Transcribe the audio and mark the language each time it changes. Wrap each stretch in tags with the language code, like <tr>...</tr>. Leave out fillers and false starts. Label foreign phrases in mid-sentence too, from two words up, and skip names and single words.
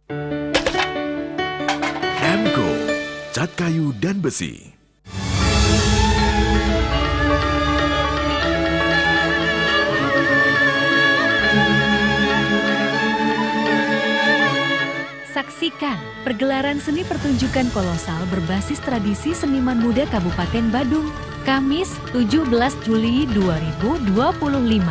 <id>Emco, cat kayu dan besi. Saksikan pergelaran seni pertunjukan kolosal berbasis tradisi seniman muda Kabupaten Badung, Kamis 17 Juli 2025.</id>